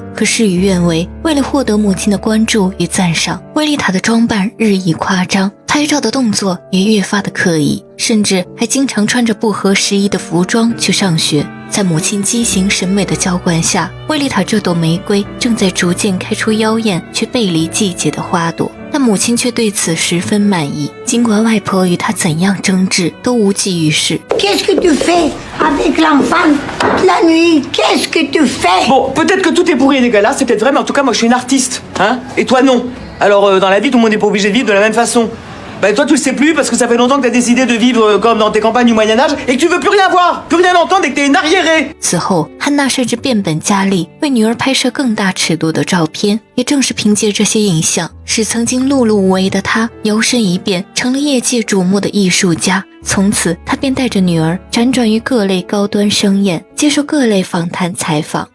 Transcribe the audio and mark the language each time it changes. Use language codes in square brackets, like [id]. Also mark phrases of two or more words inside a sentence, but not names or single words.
[zh] 可事与愿违，为了获得母亲的关注与赞赏，薇丽塔的装扮日益夸张，拍照的动作也越发的刻意，甚至还经常穿着不合时宜的服装去上学。在母亲畸形审美的浇灌下，薇丽塔这朵玫瑰正在逐渐开出妖艳却背离季节的花朵，但母亲却对此十分满意。尽管外婆与她怎样争执，都无济于事。 [fr] Qu'est-ce que tu fais avec l'enfant toute la nuit? Qu'est-ce que tu fais? Bon, peut-être que tout est pourri et dégueulasse, c'est peut-être vrai, mais en tout cas, moi, je suis une artiste, hein? Et toi, non. Alors, dans la vie, tout le monde n'est pas obligé de vivre de la même façon. Bah toi tu le sais plus parce que ça fait longtemps que t'as décidé de vivre comme dans tes campagnes du Moyen-Âge et que tu veux plus rien voir, plus rien entendre et que t'es une arriérée. [zh] 此后，汉娜甚至变本加厉为女儿拍摄更大尺度的照片。也正是凭借这些影像，使曾经碌碌无为的她摇身一变成了业界瞩目的艺术家。从此，她便带着女儿辗转于各类高端盛宴，接受各类访谈采访。